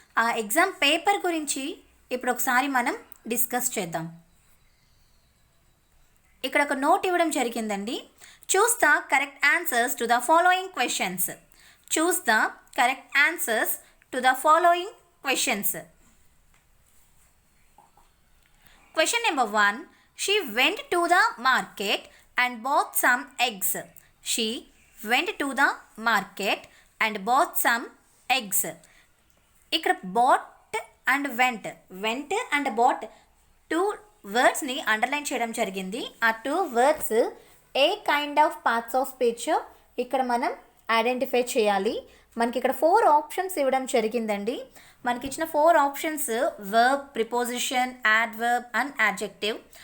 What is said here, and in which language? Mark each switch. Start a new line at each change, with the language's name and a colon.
Telugu: ఆ exam paper గురించి ఇప్పుడు ఒకసారి మనం డిస్కస్ చేద్దాం. ఇక్కడ ఒక నోట్ ఇవ్వడం జరిగిందండి.
English: Choose the correct answers to the following questions. Choose the correct answers to the following questions. Question number 1. She went to the market and bought some eggs. She went to the market and bought some eggs.
Telugu: ఇక్కడ bought and
English: went and bought
Telugu: two వర్డ్స్ని underline చేయడం జరిగింది. ఆ two words ఏ kind of parts of speech ఇక్కడ మనం identify చేయాలి. మనకి ఇక్కడ 4 options ఇవ్వడం జరిగిందండి. మనకి ఇచ్చిన 4 options verb, preposition, adverb and adjective.